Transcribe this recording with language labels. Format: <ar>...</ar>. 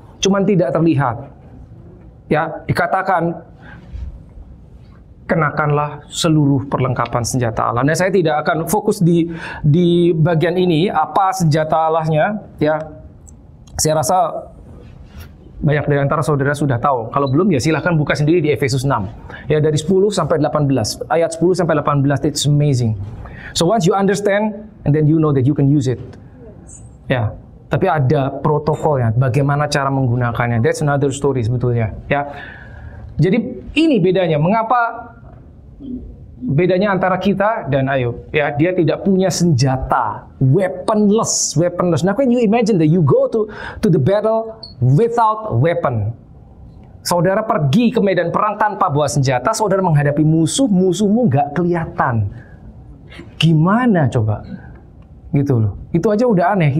<id>Cuman tidak terlihat. Ya, dikatakan kenakanlah seluruh perlengkapan senjata Allah. Nah, saya tidak akan fokus di bagian ini, apa senjata Allahnya, ya. Saya rasa banyak dari antara saudara sudah tahu. Kalau belum, ya silahkan buka sendiri di Efesus 6. Ya, dari 10 sampai 18. Ayat 10 sampai 18,</id> <en>it's amazing. So once you understand, and then you know that you can use it.</en> <id>Ya, tapi ada protokolnya, bagaimana cara menggunakannya.</id> <en>That's another story</en> <id>sebetulnya, ya. Jadi ini bedanya, mengapa bedanya antara kita dan Ayub, ya, dia tidak punya senjata, weaponless.</id> <en>Now can you imagine that you go to the battle without weapon?</en> <id>Saudara pergi ke medan perang tanpa bawa senjata, saudara menghadapi musuhmu nggak kelihatan. Gimana coba? Gitu loh. Itu aja udah aneh.</id>